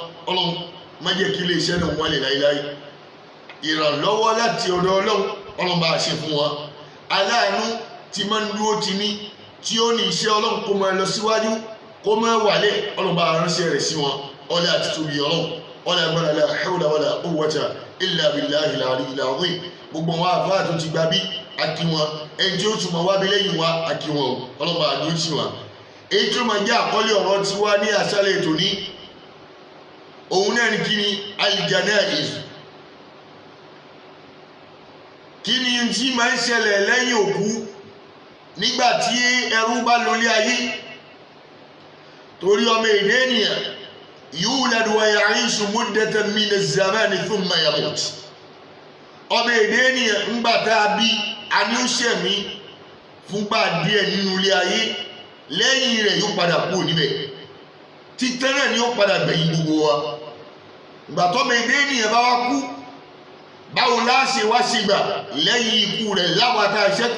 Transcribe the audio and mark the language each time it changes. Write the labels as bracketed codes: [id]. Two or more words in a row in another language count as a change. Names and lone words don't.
[yo] Ọlọ́run má jẹ́ kí iléeṣẹ́ náà wọ́n lè láíláí. Ìrànlọ́wọ́ láti ọ̀dọ̀ Ọlọ́run, Ọlọ́run bá ṣe fún wọn. Aláàánú tí máa ń dúró ti ní, tí ó ní iṣẹ́ Ọlọ́run kó máa lọ síwájú, kó máa wálẹ̀, Ọlọ́run bá ránṣẹ́ rẹ̀ sí wọn. Ọlá àti tóbi Ọlọ́run, ọlá agbára [ar] لا حول ولا قوة إلا بالله العلي العظيم. [yo] Gbogbo wọn àfáà tó ti gba bí akí wọn, ẹni tí ó tún máa wábi lẹ́yìn wa akí wọn, Ọlọ́run bá dúró tì wọn. Èyí tó máa jẹ́ àkọ́lé ọ̀rọ̀ tí wá ní àṣálẹ́ ètò ní, òun náà ní kí ni al-janaiz. Kí ni tí máa ń ṣẹlẹ̀ lẹ́yìn òkú nígbà tí ẹrú bá lólé ayé? Torí ọmọ èdè ènìyàn [ar] يولد ويعيش مدة من الزمان ثم يموت. [yo] Ọmọ èdè ènìyàn ńgbà tá a bí a ní ó ṣẹ̀mí fúngbà díẹ̀ nínú ilé ayé, lẹ́yìn rẹ̀ yóò padà kú níbẹ̀. Títẹ́ náà ni ó padà gbẹ̀yìn gbogbo wa. Ìgbà tọ́mọ èdè ènìyàn bá wá kú, báwo la ṣe wá ṣe gbà lẹ́yìn ikú rẹ̀ láwàtà ìṣẹ́kù?